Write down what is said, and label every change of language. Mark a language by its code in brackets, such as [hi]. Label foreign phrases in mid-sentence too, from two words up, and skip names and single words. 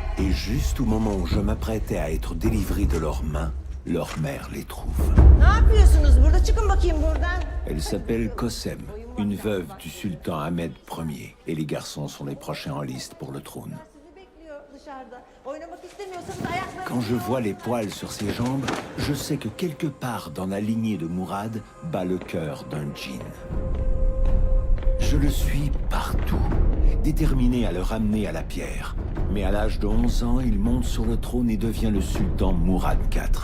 [fr] Et juste au moment où je m'apprêtais à être délivré de leurs mains, leur mère les trouve. [tr] Ne yapıyorsunuz burada? Çıkın bakayım buradan. [fr] Elle s'appelle Kosem, une veuve du sultan Ahmed Ier. Et les garçons sont les prochains en liste pour le trône. [tr] Sizi bekliyor dışarıda. Oynamak istemiyorsanız ayaklarınızı... [fr] Quand je vois les poils sur ses jambes, je sais que quelque part dans la lignée de Mourad bat le cœur d'un djinn. Je le suis partout, déterminé à le ramener à la pierre. Mais à l'âge de 11 ans, il monte sur le trône et devient le sultan Mourad IV.